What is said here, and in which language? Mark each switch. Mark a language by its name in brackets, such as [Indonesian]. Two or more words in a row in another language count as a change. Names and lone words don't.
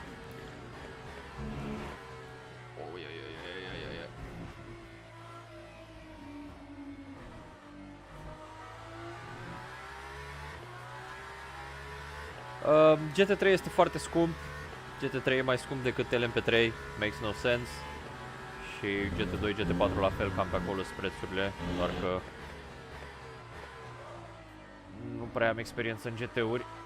[Romanian] GT3 este foarte scump. GT3 e mai scump decât LMP3, [English] makes no sense. [Romanian] Și GT2, GT4 la fel, cam pe acolo sunt prețurile, doar că nu prea am experiență în GT-uri.